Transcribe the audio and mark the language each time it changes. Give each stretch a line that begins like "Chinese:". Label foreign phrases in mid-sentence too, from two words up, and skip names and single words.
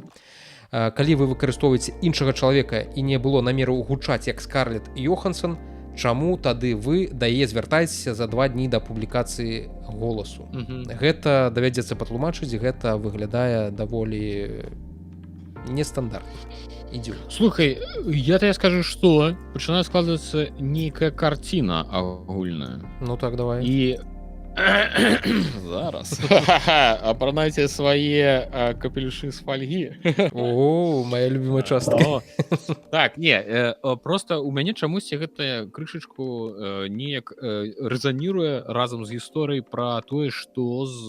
Belarusian: Калі вы выкарыстоўваеце іншага чалавека і не было намеру гучаць як Скарлетт Йоханссон, чаму тады вы да яе звяртаецеся за 2 дні да публікацыі голасу? Гэта давядзецца патлумачыць, гэта выглядае даволі нестандартна.
Russian: Идем. Слухай, я тебе скажу, что начинает складываться некая картина огульная. Ну так, давай.
Belarusian: И зараз апранайце свае капелюшы з фольгі.
Russian: О, моя любимая частка.
Belarusian: Так, не, просто у мяне чамусьці гэтая крышачку неяк рэзаніруе разам з гісторыяй пра тое, што з